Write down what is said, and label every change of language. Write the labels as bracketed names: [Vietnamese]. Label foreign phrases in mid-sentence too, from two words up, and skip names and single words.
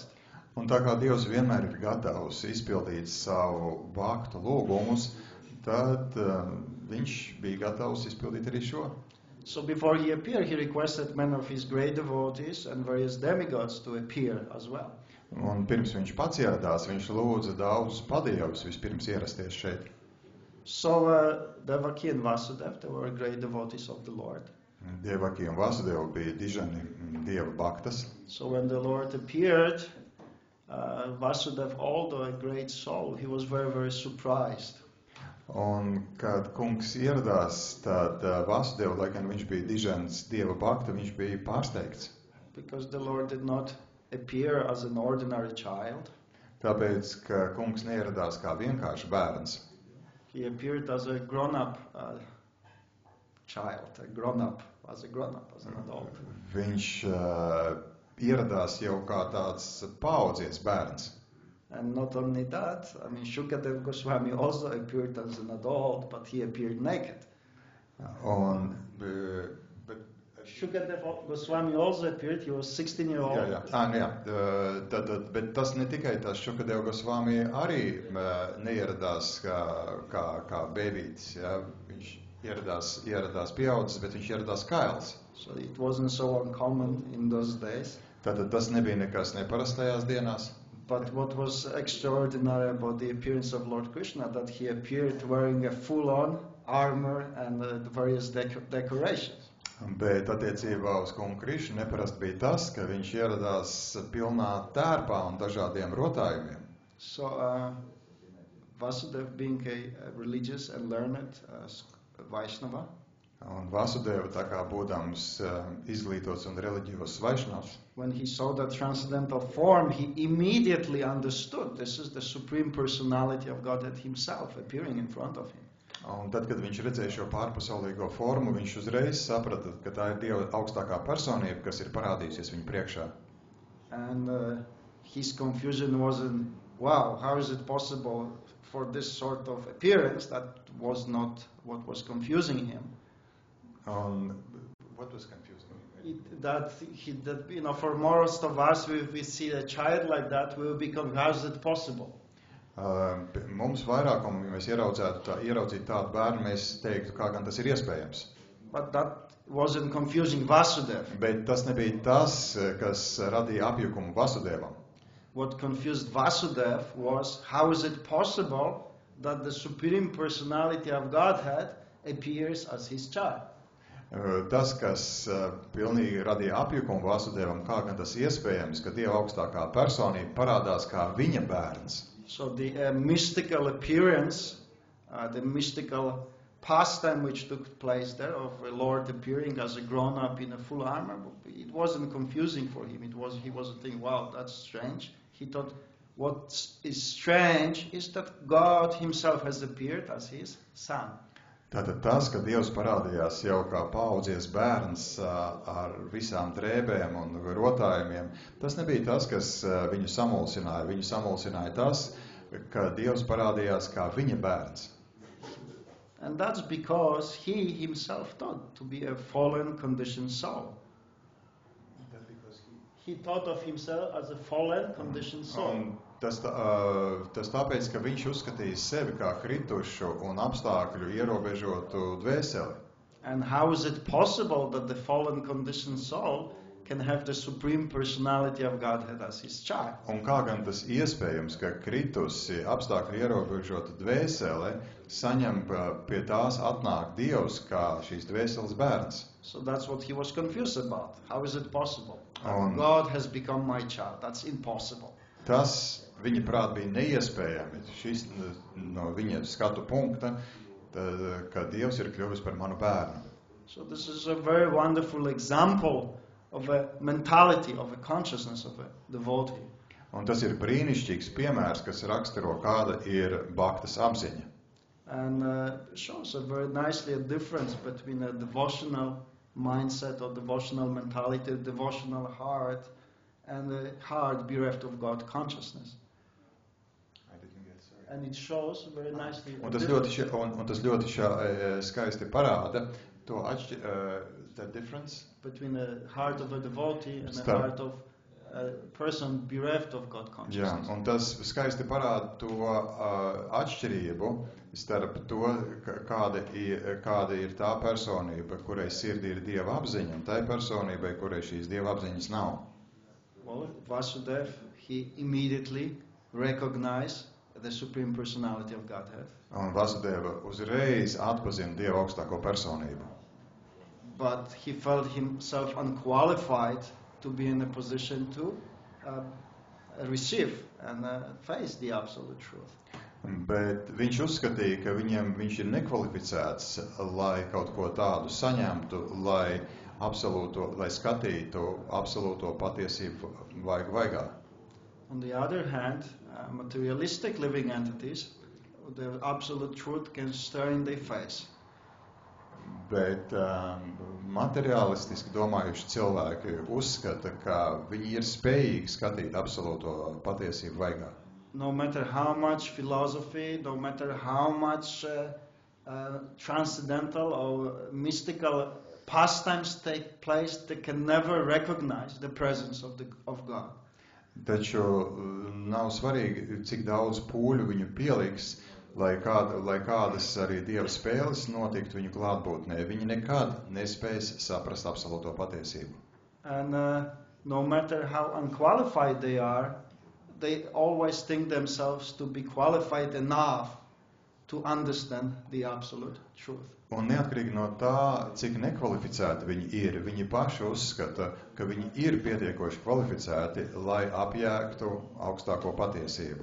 [Latvian] Un tā kā Dievs vienmēr ir gatavs izpildīt savu bhaktu lūgumus, tad viņš bija gatavs izpildīt arī šo. [English] So before he appeared, he requested many of his great devotees and various demigods to appear as well. [Latvian] Un pirms viņš pats ieradās, viņš lūdza daudzus padievus vispirms ierasties šeit. [English] So Devaki and Vasudeva, they were great devotees of the Lord. [Latvian] Devaki un Vasudeva bija dižani Dieva bhaktas. [English] So when the Lord appeared, Vasudeva, although a great soul, he was very surprised. [Latvian] Un, kad kungs ieradās, tad Vasudeva, lai gan viņš bija dižans Dieva bhakta, viņš bija pārsteigts. [English] Because the Lord did not appear as an ordinary child. [Latvian] Tāpēc, ka kungs neieradās kā vienkārši bērns. [English] He appeared as a grown-up child, as an adult. [Latvian] Viņš ieradās jau kā tāds paaudzies bērns. [English] And not only that, I mean, Shukadeva Goswami also appeared as an adult, but he appeared naked. [Latvian] Un, bet, [English] Shukadeva Goswami also appeared, he was 16-year-old. [Latvian] Bet tas ne tikai tas Šukadeva Gosvami arī neieradās kā bēbītis. Ja? Viņš ieradās pieaudzis, bet viņš ieradās kails. [English] So it wasn't so uncommon in those days. [Latvian] Tātad tas nebija nekas neparastajās dienās. [English] But what was extraordinary about the appearance of Lord Krishna, that he appeared wearing a full-on armor and the various decorations. [Latvian] Bet attiecībā uz kungu Krišnu neparasti bija tas, ka viņš ieradās pilnā tērpā un dažādiem rotājumiem. [English] So Vasudeva, being a religious and learned Vaishnava, [Latvian] Un Vasudeva, tā kā būdams izglītots un reliģijos Vaišnavs, [English] when he saw the transcendental form, he immediately understood this is the Supreme Personality of Godhead himself appearing in front of him. [Latvian] un tad, kad viņš redzēja šo pārpasaulīgo formu, viņš uzreiz saprata, ka tā ir Dieva augstākā personība, kas ir parādījusies viņa priekšā. [English] And his confusion wasn't, wow, how is it possible for this sort of appearance? That was not what was confusing him. What was confusing? For most of us, we see a child like that, we will become, how is it possible? [Latvian] Mums vairākumu, ja mēs ieraudzītu tādu bērnu, mēs teiktu, kā gan tas ir iespējams. [English] But that wasn't confusing Vasudeva. [Latvian] Bet tas nebija tas, kas radīja apjukumu Vasudevam. [English] What confused Vasudeva was, how is it possible that the Supreme Personality of Godhead appears as his child? [Latvian] Tas, kas pilnīgi radīja apjukumu Vasudevam, kā gan tas iespējams, ka Dieva augstākā personība parādās kā viņa bērns. [English] So the mystical appearance, the mystical pastime which took place there of a Lord appearing as a grown-up in a full armor, it wasn't confusing for him. He wasn't thinking, wow, that's strange. He thought, what is strange is that God himself has appeared as his son. [Latvian] Tātad tas, ka Dievs parādījās jau kā paaudzies bērns ar visām drēbēm un rotājumiem, tas nebija tas, kas viņu samulsināja. Viņu samulsināja tas, ka Dievs parādījās kā viņa bērns. [English] And that's because he himself thought to be a fallen, conditioned soul. He thought of himself as a fallen, conditioned soul. [Latvian] Tas tāpēc, ka viņš uzskatīja sevi kā kritušu un apstākļu ierobežotu dvēseli. [English] And how is it possible that the fallen, conditioned soul can have the Supreme Personality of Godhead as his child? [Latvian] Un kā gan tas iespējams, ka kritusi apstākļu ierobežota dvēsele saņem pie tās atnāk Dievs kā šīs dvēseles bērns? [English] So that's what he was confused about. How is it possible? God has become my child. That's impossible. [Latvian] Tas viņa prāt bija neiespējami. Šis no viņa skatu punkta, ka Dievs ir kļuvis par manu bērnu. [English] So this is a very wonderful example of a mentality, of a consciousness of a devotee. [Latvian] Un tas ir brīnišķīgs piemērs, kas raksturo, kāda ir bhaktas apziņa. [English] And shows very nicely a difference between a devotional mindset or devotional mentality, a devotional heart, and a heart bereft of God consciousness. And it shows very nicely. [Latvian] Un tas ļoti skaisti parāda to [English] the difference between the heart of a devotee and the heart of a person bereft of God consciousness. [Latvian] Jā, un tas skaisti parāda to atšķirību starp to, kāda ir tā personība, kurai sirdī ir Dieva apziņa, un tai personībai, kurai šīs Dieva apziņas nav. [English] Well, Vasudeva, he immediately recognized the Supreme Personality of Godhead. [Latvian] Un Vasudeva uzreiz atpazina Dieva augstāko personību. [English] But he felt himself unqualified to be in a position to receive and face the absolute truth. [Latvian] Bet viņš uzskatīja, ka viņš ir nekvalificēts, lai kaut ko tādu saņemtu, lai lai skatītu absolūto patiesību vaigā. [English] On the other hand, materialistic living entities, the absolute truth can stare in their face. [Latvian] Bet materiālistiski domājuši cilvēki uzskata, ka viņi ir spējīgi skatīt absolūto patiesību vaigā. [English] No matter how much philosophy, no matter how much transcendental or mystical pastimes take place, they can never recognize the presence of God. [Latvian] Taču nav svarīgi, cik daudz pūļu viņu pieliks, lai kādas arī Dieva spēles notiktu viņu klātbūtnē. Viņi nekad nespēs saprast absolūto patiesību. [English] And no matter how unqualified they are, they always think themselves to be qualified enough to understand the absolute truth. [Latvian] Un neatkarīgi no tā, cik nekvalificēti viņi paši uzskata, ka viņi ir pietiekoši kvalificēti, lai apjēgtu augstāko patiesību.